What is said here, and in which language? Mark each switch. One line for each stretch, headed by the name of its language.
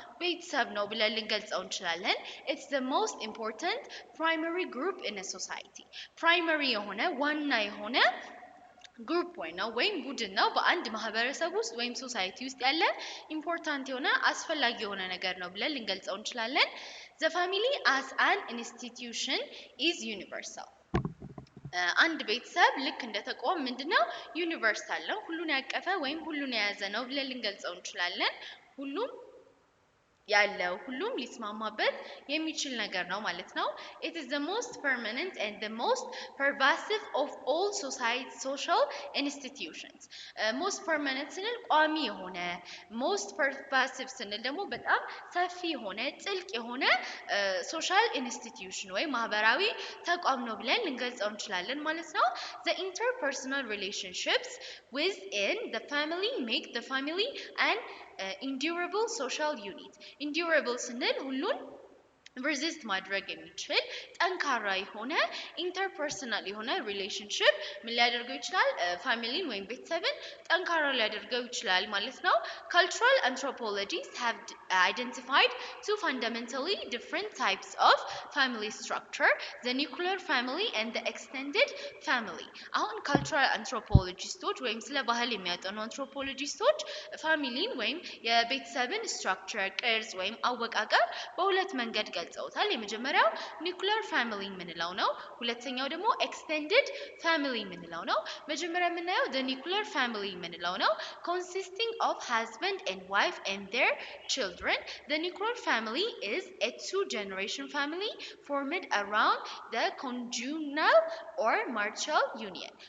Amharic: ቤተሰብ ነው ብለን ልንገልጸው እንችላለን።
English: it's the most important primary group in a society።
Amharic: primary የሆነ ዋና የሆነ ግሩፕ ወይም ቡድን ነው በአንድ ማህበረሰብ ውስጥ ወይም ሶሳይቲ ውስጥ ያለ ኢምፖርታንት የሆነ አስፈላጊ የሆነ ነገር ነው ብለን ልንገልጸው እንችላለን።
English: the family as an institution is universal።
Amharic: አንድ ቤተሰብ ልክ እንደ ተቋም ምንድነው? ዩኒቨርሳል ነው፣ ሁሉን ያቀፈ ወይም ሁሉን የያዘ ነው ብለን ልንገልጸው እንችላለን። ሁሉም ያለው ሁሉም ሊስማማበት የሚችል ነገር ነው ማለት ነው።
English: It is the most permanent and the most pervasive of all social institutions.
Amharic: Most permanent ስንል ቋሚ የሆነ most pervasive ስንል ደግሞ በጣም ሰፊ የሆነ ጥልቅ የሆነ social institution ወይ ማህበራዊ ተቋም ነው ብለን ልንገልጸው እንችላለን ማለት ነው።
English: The interpersonal relationships within the family make the family an endurable social unit.
Amharic: Endurable ስንል ሁሉን resist ማድረግ የሚችል ጠንካራ የሆነ ኢንተርፐርሰናል የሆነ ሪሌሽንሺፕ ምን ሊያደርገው ይችላል? ፋሚሊን ወይም ቤተሰብን ጠንካራ ሊያደርገው ይችላል ማለት ነው።
English: Cultural anthropologists have identified two fundamentally different types of family structure, the nuclear family and the extended family.
Amharic: አሁን cultural anthropologists ወይም ስለ ባህል የሚያጠኑ anthropologists ፋሚሊን ወይም የቤተሰብን ስትራክቸር ቅርጽ ወይም አወቃቀር በሁለት መንገድ ገልጸውታል። የመጀመሪያው ኒውክሊየር ፋሚሊ የምንለው ነው። ሁለተኛው ደግሞ ኤክስቴንድድ ፋሚሊ የምንለው ነው። መጀመሪያ የምናየው the nuclear family የምንለው ነው።
English: consisting of husband and wife and their children. The nuclear family is a two-generation family formed around the conjugal or marital union.